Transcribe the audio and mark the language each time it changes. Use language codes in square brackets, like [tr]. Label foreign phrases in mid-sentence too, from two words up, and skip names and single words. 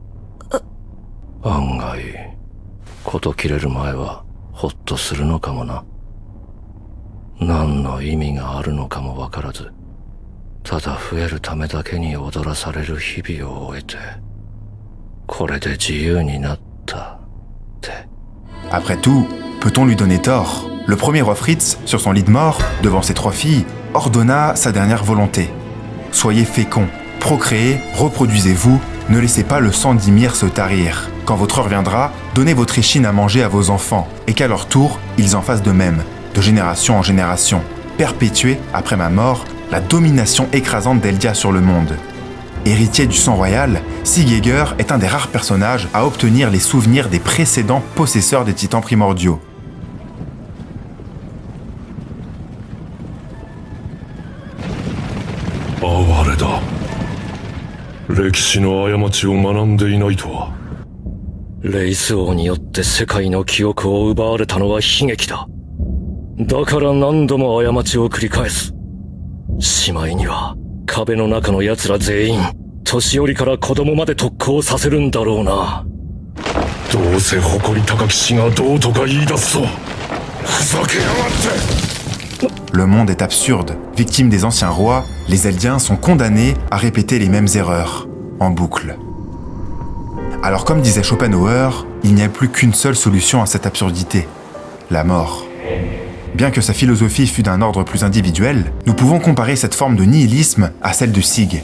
[ja] 案外、事切れる前はほっとするのかもな。何の意味があるのかもわからず、ただ増えるためだけに踊らされる日々を終えて、これで自由になったって。 [fr] Après tout, peut-on lui donner tort? Le premier roi Fritz, sur son lit de mort, devant ses 3 filles, ordonna sa dernière volonté. Soyez féconds, procréez, reproduisez-vous, ne laissez pas le sang d'Ymir se tarir. Quand votre heure viendra, donnez votre échine à manger à vos enfants, et qu'à leur tour, ils en fassent de même, de génération en génération. Perpétuez, après ma mort, la domination écrasante d'Eldia sur le monde. Héritier du sang royal, Sig Heger est un des rares personnages à obtenir les souvenirs des précédents possesseurs des titans primordiaux. [ja] 哀れだ。歴史の過ちを学んでいないとは。レイス王によって世界の記憶を奪われたのは悲劇だ。だから何度も過ちを繰り返す。しまいには壁の中の奴ら全員、年寄りから子供まで特攻させるんだろうな。どうせ誇り高き死がどうとか言い出すと。ふざけやがって。 [fr] le monde est absurde. Victimes des anciens rois, les Eldiens sont condamnés à répéter les mêmes erreurs, en boucle. Alors comme disait Schopenhauer, il n'y a plus qu'une seule solution à cette absurdité, la mort. Bien que sa philosophie fût d'un ordre plus individuel, nous pouvons comparer cette forme de nihilisme à celle de Sig.